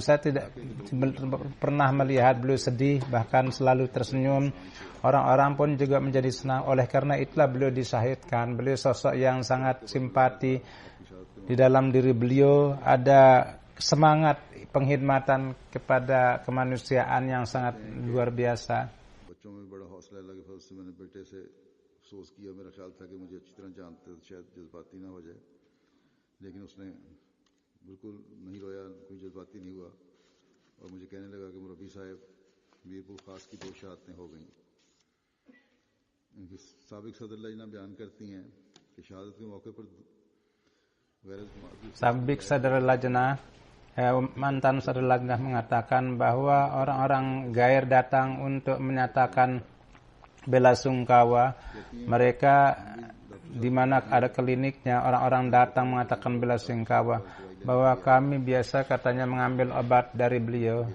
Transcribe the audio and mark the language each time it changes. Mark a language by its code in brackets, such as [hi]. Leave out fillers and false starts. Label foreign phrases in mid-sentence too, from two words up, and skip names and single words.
[id] Saya tidak pernah melihat beliau sedih, bahkan selalu tersenyum. Orang-orang pun juga menjadi senang. Oleh karena itulah beliau disahidkan. Beliau sosok yang sangat simpati. Di dalam diri beliau ada semangat penghormatan kepada kemanusiaan yang sangat luar biasa. [ur] افسوس کیا، میرا خیال تھا کہ مجھے اچھی طرح جانتے تو شاید جذباتی نہ ہو جائے، لیکن اس نے بالکل نہیں رویا، کوئی جذباتی نہیں ہوا اور مجھے کہنے لگا کہ مربی صاحب میرپور خاص کی 2 شہادتیں ہو گئی. ان کی سابق صدراللہ جنا بیان کرتی ہیں کہ شہادت کے موقع پر [id] Sabik Sadrul Lajnah, mantan Sadrul Lajnah mengatakan bahwa orang-orang gair datang untuk menyatakan bela sungkawa. Mereka di mana ada kliniknya, orang-orang datang mengatakan bela sungkawa bahwa kami biasa katanya mengambil obat dari beliau.